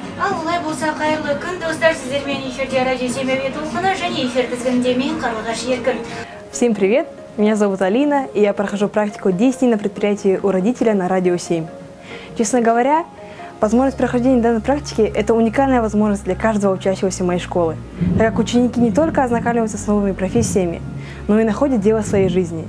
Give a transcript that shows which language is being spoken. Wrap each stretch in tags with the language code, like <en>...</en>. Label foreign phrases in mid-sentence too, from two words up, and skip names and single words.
<kk>Аллай болса қайырлы күн, достар, сіздермен эфирде радио Семей толқыны және эфир тізгінінде мен Қарлығаш Еркін.</kk> <ru>Всем привет! Меня зовут Алина, и я прохожу практику 10 дней на предприятии у родителя на радио 7. Честно говоря, возможность прохождения данной практики – это уникальная возможность для каждого учащегося моей школы, так как ученики не только ознакомливаются с новыми профессиями, но и находят дело своей жизни.</ru>